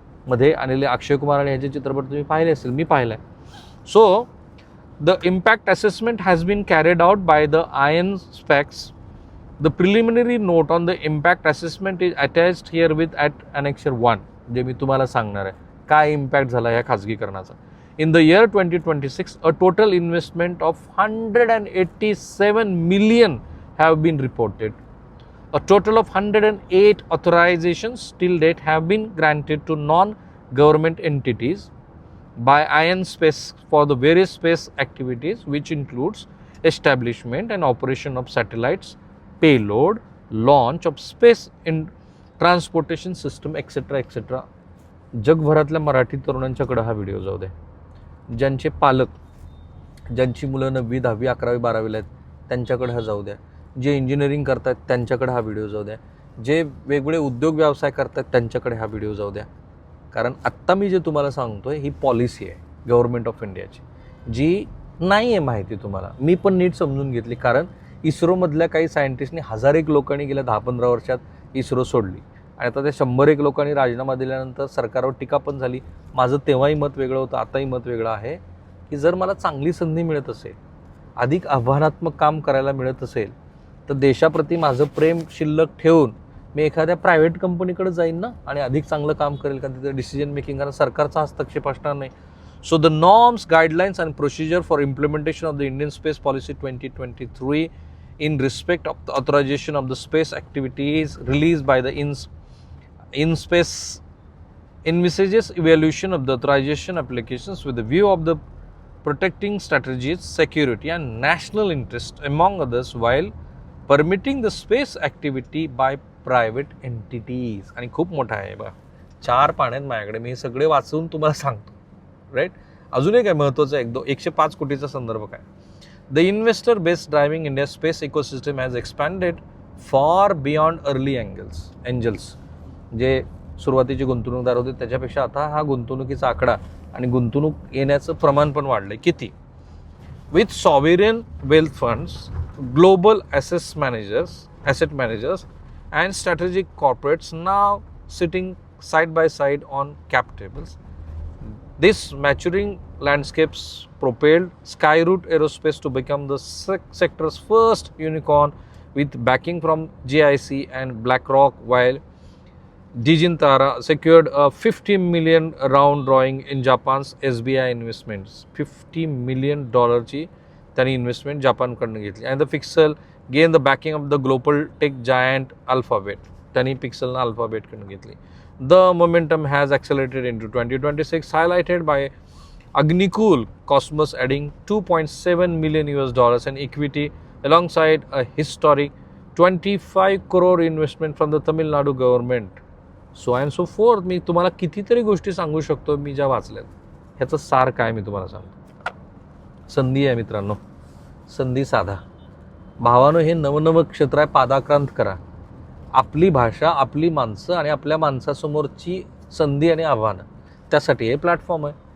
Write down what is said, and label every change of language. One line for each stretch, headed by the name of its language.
Marathi: मध्ये आलेले अक्षय कुमार आणि ह्याचे चित्रपट तुम्ही पाहिले असेल, मी पाहिलं आहे.
English: So the impact assessment has been carried out by the InSpace. The preliminary note on the impact assessment is attached herewith at annexure 1,
Marathi: जे मी तुम्हाला सांगणार आहे काय इम्पॅक्ट झाला या खाजगीकरणाचा.
English: In the year 2026, a total investment of $187 million have been reported. A total of 108 authorizations till date have been granted to non-government entities by Space for the various space activities, which includes establishment and operation of satellites, payload, launch of space in transportation system, etc. etc.
Marathi: जगभरातल्या मराठी तरुणांच्याकडे हा video जाऊ दे. ज्यांचे पालक, ज्यांची मुलं 9वी, 10वी, 11वी, 12वीला आहेत त्यांच्याकडे हा जाऊ द्या. जे इंजिनिअरिंग करतात त्यांच्याकडे हा व्हिडिओ जाऊ द्या. जे वेगवेगळे उद्योग व्यवसाय करतात त्यांच्याकडे हा व्हिडिओ जाऊ द्या. कारण आत्ता मी जे तुम्हाला सांगतो आहे ही पॉलिसी आहे गव्हर्नमेंट ऑफ इंडियाची, जी नाही आहे माहिती तुम्हाला. मी पण नीट समजून घेतली, कारण इस्रोमधल्या काही सायंटिस्टनी 1001 लोकांनी गेल्या 10-15 वर्षात इस्रो सोडली आणि आता त्या 101 लोकांनी राजीनामा दिल्यानंतर सरकारवर टीका पण झाली. माझं तेव्हाही मत वेगळं होतं, आताही मत वेगळं आहे की जर मला चांगली संधी मिळत असेल, अधिक आव्हानात्मक काम करायला मिळत असेल, तर देशाप्रती माझं प्रेम शिल्लक ठेवून मी एखाद्या प्रायव्हेट कंपनीकडे जाईन ना आणि अधिक चांगलं काम करेल, कारण तिथे डिसिजन मेकिंग कारण सरकारचा हस्तक्षेप असणार नाही.
English: So the norms, guidelines and procedure for implementation of the Indian space policy 2023 in respect of the authorization of the space activities released by the InSpace envisages evaluation of the authorization applications with the view of the protecting strategies, security and national interest among others while permitting the space activity by private entities.
Marathi: आणि खूप मोठा आहे बघा, 4 पान आहेत माझ्याकडे, मी हे सगळे वाचून तुम्हाला सांगतो, राईट. अजून एक आहे महत्त्वाचं, 105 कोटीचा संदर्भ काय.
English: The investor-based driving India's space ecosystem has expanded far beyond early angels.
Marathi: जे सुरुवातीचे गुंतवणूकदार होते त्याच्यापेक्षा आता हा गुंतवणुकीचा आकडा आणि गुंतवणूक येण्याचं प्रमाण पण वाढलंय. किती?
English: With sovereign wealth funds, global asset managers and strategic corporates now sitting side by side on cap tables. This maturing landscapes propelled Skyroot Aerospace to become the sector's first unicorn with backing from GIC and BlackRock, while Dijin Tara secured a $50 million round drawing in Japan's SBI Investments.
Marathi: $50 million ची त्यांनी investment जापानकडनं घेतली.
English: And the Pixel gained the backing of the global tech giant Alphabet.
Marathi: त्यांनी पिक्सलनं अल्फाबेटकडनं घेतली.
English: The momentum has accelerated into 2026, highlighted by Agnikul Cosmos adding $2.7 million in equity alongside a historic 25 crore investment from the Tamil Nadu government. So and so forth.
Marathi: मी तुम्हाला कितीतरी गोष्टी सांगू शकतो मी ज्या वाचल्यात. ह्याचं सार काय मी तुम्हाला सांगतो. संधी आहे मित्रांनो, संधी साधा. भावानं हे नवनवं क्षेत्र आहे, पादाक्रांत करा. आपली भाषा, आपली माणसं आणि आपल्या माणसासमोरची संधी आणि आव्हानं, त्यासाठी हे प्लॅटफॉर्म आहे.